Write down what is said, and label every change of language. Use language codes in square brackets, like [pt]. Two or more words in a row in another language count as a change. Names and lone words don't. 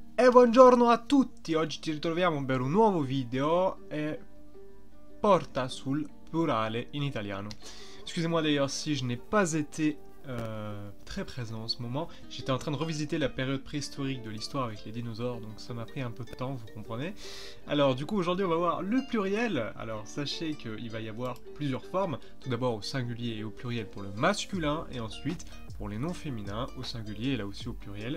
[it] E buongiorno a tutti, oggi ci ritroviamo per un nuovo video et porta sul plurale in italiano. [fr] Excusez-moi d'ailleurs si je n'ai pas été très présent en ce moment. J'étais en train de revisiter la période préhistorique de l'histoire avec les dinosaures, donc ça m'a pris un peu de temps, vous comprenez. Alors du coup aujourd'hui on va voir le pluriel. Alors sachez qu'il va y avoir plusieurs formes, tout d'abord au singulier et au pluriel pour le masculin, et ensuite pour les noms féminins au singulier et là aussi au pluriel.